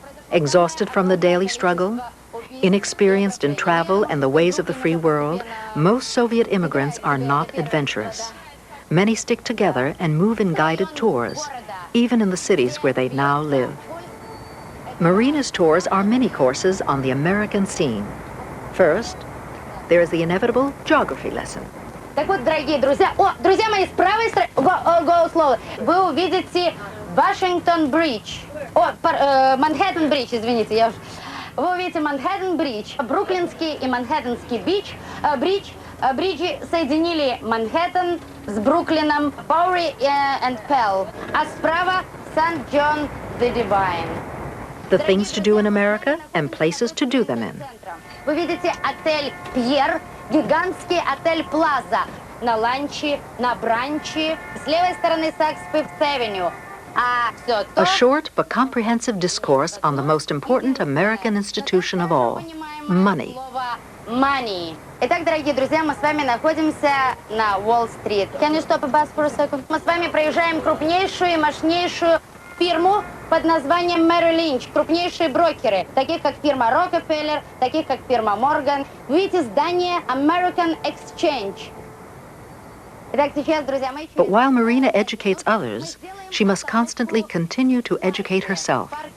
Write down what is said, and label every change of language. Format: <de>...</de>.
<en>Exhausted from the daily struggle, inexperienced in travel and the ways of the free world, most Soviet immigrants are not adventurous. Many stick together and move in guided tours, even in the cities where they now live. Marina's tours are mini courses on the American scene. First, there is the inevitable geography lesson.</en> <ru>Так вот, дорогие друзья, друзья мои, с правой стороны,</ru> <en>go slow,</en> <ru>вы увидите Вашингтон-бридж, Манхэттен-бридж, извините, вы увидите Манхэттен-бридж, Бруклинский и Манхэттенский бриджи соединили Манхэттен с Бруклином, Паури и Пелл, а справа Сан-Джон the Divine.</ru> <en>The things to do in America and places to do them in.</en> <ru>Вы видите отель Пьер, гигантский отель Плаза на ланче, на бранче, с левой стороны Сакс Фифth Авеню.</ru> <en>A short but comprehensive discourse on the most important American institution of all, money. Money.</en> <ru>Итак, дорогие друзья, мы с вами находимся на Уолл-стрит.</ru> <en>Can you stop a bus for a second?</en> <ru>Мы с вами проезжаем крупнейшую и мощнейшую фирму под названием Merrill Lynch, крупнейшие брокеры, таких как фирма Rockefeller, таких как фирма Morgan. Вы видите здание American Exchange. Итак, сейчас, друзья мои...</ru> <en>But while Marina educates others, she must constantly continue to educate herself.</en>